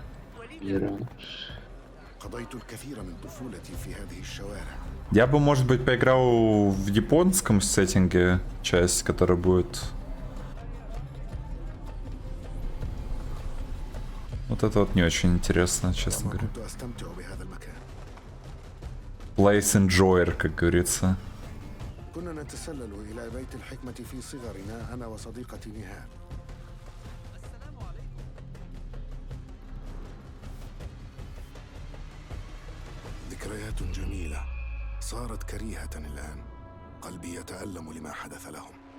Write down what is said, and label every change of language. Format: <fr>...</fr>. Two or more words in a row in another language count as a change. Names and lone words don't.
<ru>Я бы, может быть, поиграл в японском сеттинге, часть, которая будет... Вот это вот не очень интересно, честно говоря.</ru> <en>Place enjoyer,</en> <ru>как говорится.</ru> <ar>ذكريات جميلة صارت كريهة الآن. قلبي يتألم لما حدث لهم.</ar>